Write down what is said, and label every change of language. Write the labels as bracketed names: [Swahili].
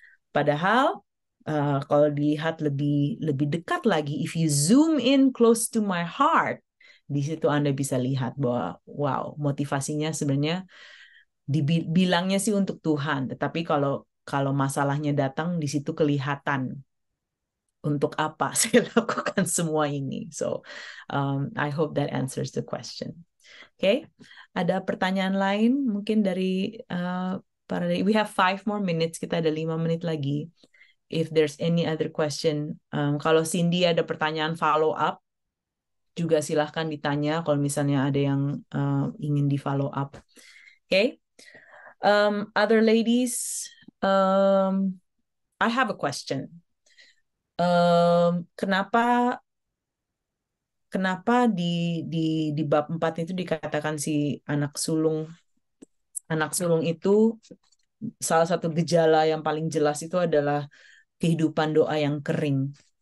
[Indonesian] Padahal kalau dilihat lebih dekat lagi, [English] if you zoom in close to my heart, [Indonesian] di situ Anda bisa lihat bahwa wow, motivasinya sebenarnya dibilangnya sih untuk Tuhan, tetapi kalau masalahnya datang di situ kelihatan untuk apa saya lakukan semua ini. [English] So I hope that answers the question. [Indonesian] Okay, ada pertanyaan lain mungkin dari [English] we have 5 more minutes, [Indonesian] kita ada 5 menit lagi. [English] If there's any other question, [Indonesian] kalau Cindy ada pertanyaan follow up, juga silahkan ditanya kalau misalnya ada yang ingin di follow up. [English] Okay, other ladies, I have a question. [Indonesian] Kenapa di bab 4 itu dikatakan si anak sulung itu salah satu gejala yang paling jelas itu adalah kehidupan doa yang kering.